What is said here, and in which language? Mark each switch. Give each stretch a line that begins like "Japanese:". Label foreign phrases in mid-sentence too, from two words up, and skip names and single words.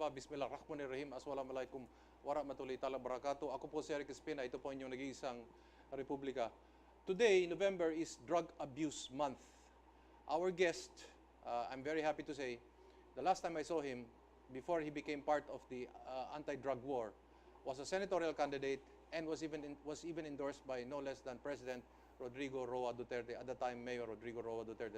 Arabic: بسم الله الرحمن الرحيم السلام عليكم ورحمة الله تعالى بركاته.
Filipino: Ako po si Eric Espina. Ito po inyong nag-iisang Republika.
English: Today, November, is Drug Abuse Month. Our guest, I'm very happy to say, the last time I saw him, before he became part of the anti-drug war, was a senatorial candidate and was even endorsed by no less than President Rodrigo Roa Duterte, at the time Mayor Rodrigo Roa Duterte.